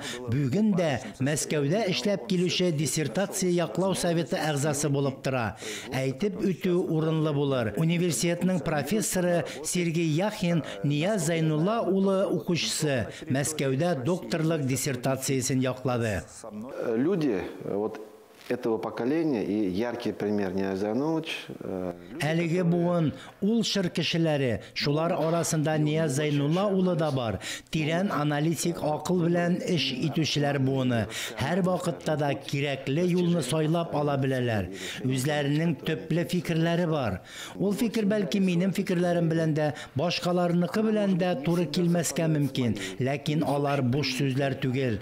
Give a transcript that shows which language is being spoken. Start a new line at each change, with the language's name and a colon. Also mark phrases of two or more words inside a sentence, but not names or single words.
Tatar: Бүген дә Мәскәүдә эшләп килүче диссертация яклау советы әгъзасы булып тора. Әйтеп үтү урынлы булыр. Университетның профессоры Сергей Яхин Нияз Зайнулла улы укучысы Мәскәүдә докторлык диссертациясын яклады.
Russian: Люди вот этого поколения и яркий пример Нияз Зайнуллович.
Tatar: Әлеге буын ул шыр кешеләре, шулар арасында Нияз Зайнулла улы да бар. Тирән аналитик акыл белән эш итүчеләр буыны. Һәр вакытта да кирәкле юлны сайлап ала беләләр. Үзләренең төпле фикерләре бар. Ул фикер бәлки минем фикерләрем белән дә, башкаларныкы белән дә туры килмәскә мөмкин, ләкин алар буш сүзләр түгел.